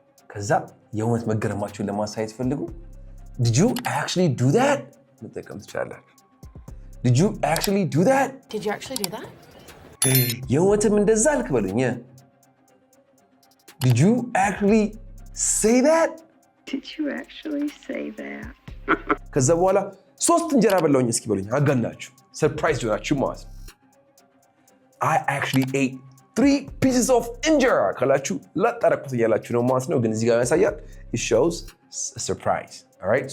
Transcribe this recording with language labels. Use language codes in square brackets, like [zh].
[am] ከዛ የእውነት መገረማችሁን ለማሳየት ፈልጉ [en] Did you actually do that? [am] መጠቀም ትችላላችሁ። [en] Did you actually do that? Did you actually do that? [am] የእውነትም እንደዛ አልክ በሉኝ። [en] Did you actually say that? Did you actually say that? [am] ከዛ በኋላ 3 እንጀራ በላውኝ እስኪ በሉኝ። አጋናችሁ ሰርፕራይዝ ሆናችሁ ማለት ነው። [en] I actually ate 3 pieces of injera [am] ካላችሁ ላጣረኩት እያላችሁ ነው ማለት ነው። ግን እዚህ ጋር ያሳያል [en] it shows a surprise. All right?